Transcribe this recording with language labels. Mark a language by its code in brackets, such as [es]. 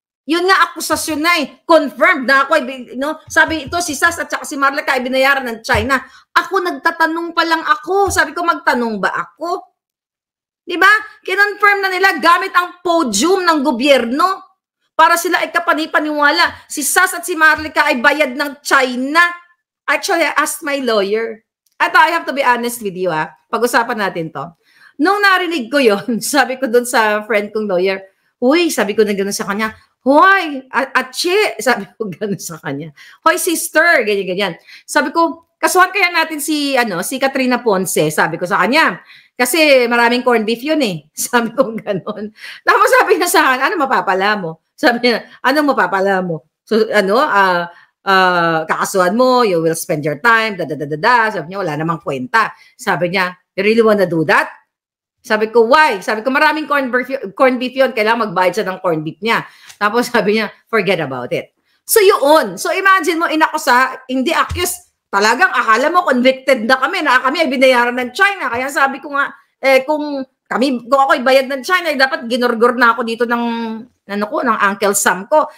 [tl] Yun nga akusasyon na confirmed na ako sabi ito si Sas at saka si Marlica ay binayaran ng China. Ako nagtatanong pa lang ako. Sabi ko, magtanong ba ako? Diba? Kinonfirm na nila gamit ang podium ng gobyerno para sila ay kapanipaniwala. Si Sas at si Marlica ay bayad ng China. [en] Actually, I asked my lawyer. At I have to be honest with you, [tl] pag-usapan natin to. Nung narinig ko yon, sabi ko doon sa friend kong lawyer, sabi ko na gano'n sa kanya, atche, sabi ko gano'n sa kanya. Hoy, sister, ganyan. Sabi ko, kasuhan kaya natin si Katrina Ponce, sabi ko sa kanya. Kasi maraming corned beef yun eh. Sabi ko gano'n. Tapos sabi niya sa akin, ano mapapala mo? Sabi niya, anong mapapala mo? So, kakasuhan mo, [en] you will spend your time, [tl] Sabi niya, wala namang kwenta. Sabi niya, [en] you really wanna do that? [tl] Sabi ko, why? Sabi ko, maraming corned beef yun. Kailangan magbayad siya ng corned beef niya. Tapos sabi niya, [en] forget about it. [tl] So yun. So imagine mo, hindi accused, talagang akala mo convicted na kami, na kami ay binayaran ng China. Kaya sabi ko nga, kung ako'y bayad ng China, dapat ginorgor na ako dito ng Uncle Sam ko.